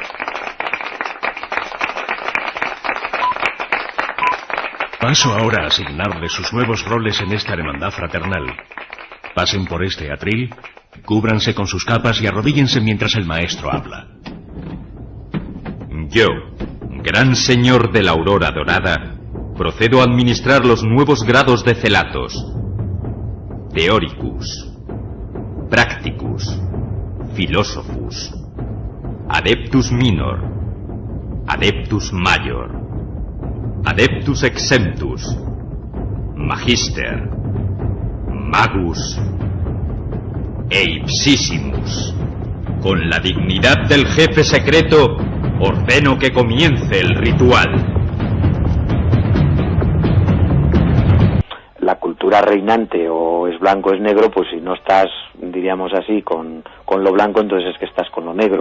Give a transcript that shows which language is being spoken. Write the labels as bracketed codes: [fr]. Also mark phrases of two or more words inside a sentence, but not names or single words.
[es] Paso ahora a asignarles sus nuevos roles en esta hermandad fraternal. Pasen por este atril, cúbranse con sus capas y arrodíllense mientras el maestro habla. Yo, gran señor de la aurora dorada, procedo a administrar los nuevos grados de celatos: Theoricus, Practicus, Philosophus, Adeptus Minor, Adeptus Major, Adeptus Exemptus, Magister, Magus e Ipsissimus. Con la dignidad del jefe secreto, ordeno que comience el ritual. La cultura reinante o es blanco o es negro, pues si no estás, diríamos así, con lo blanco, entonces es que estás con lo negro.